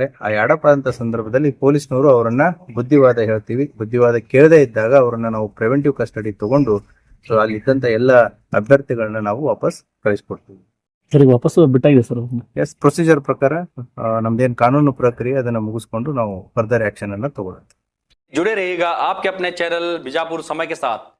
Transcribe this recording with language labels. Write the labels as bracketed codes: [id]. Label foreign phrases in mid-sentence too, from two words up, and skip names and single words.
[kn] ಆ ಯಾಡಪ್ ಆದಂತ ಸಂದರ್ಭದಲ್ಲಿ ಪೊಲೀಸ್ನವರು ಅವರನ್ನ ಬುದ್ಧಿವಾದ ಹೇಳ್ತೀವಿ, ಬುದ್ಧಿವಾದ ಕೇಳದೇ ಇದ್ದಾಗ ಅವರನ್ನ ನಾವು [en] preventive custody [kn] ತಗೊಂಡು ಸೊ ಅಲ್ಲಿ ಇದ್ದಂತ ಎಲ್ಲ ಅಭ್ಯರ್ಥಿಗಳನ್ನ ನಾವು ವಾಪಸ್ ಕಳಿಸ್ಕೊಡ್ತೀವಿ. ಸರ್ ಈಗ ವಾಪಸ್ ಬಿಟ್ಟಾಗಿದೆ ಸರ್. ಎಸ್, ಪ್ರೊಸೀಜರ್ ಪ್ರಕಾರ ನಮ್ದೇನ್ ಕಾನೂನು ಪ್ರಕ್ರಿಯೆ ಅದನ್ನ ಮುಗಿಸ್ಕೊಂಡು ನಾವು [en] further action [kn] ಅನ್ನ ತಗೊಳ್ಳುತ್ತೆ. [hi] जुड़े रहिएगा आपके अपने चैनल बीजापुर समय के साथ।